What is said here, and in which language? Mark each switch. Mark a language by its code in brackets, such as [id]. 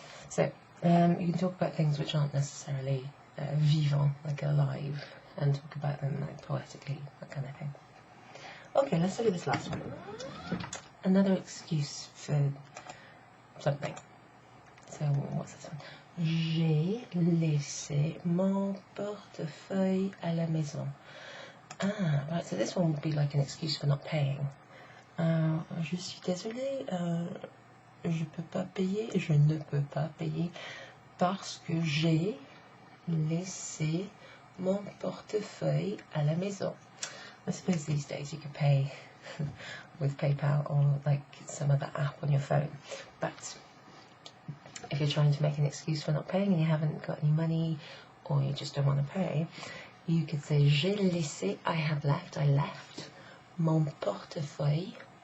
[en] So you can talk about things which aren't necessarily vivant, like alive, and talk about them like poetically, that kind of thing. Okay, let's look at this last one. Another excuse for something. So what's this one? [fr] J'ai laissé mon portefeuille à la maison. [en] Ah, right, so this one would be like an excuse for not paying. [fr] Je suis désolée, je ne peux pas payer parce que j'ai laissé mon portefeuille à la maison. [en] I suppose these days you could pay with PayPal or like some other app on your phone. But if you're trying to make an excuse for not paying and you haven't got any money or you just don't want to pay, you could say [fr] j'ai laissé, [en] I have left, I left [fr] mon portefeuille.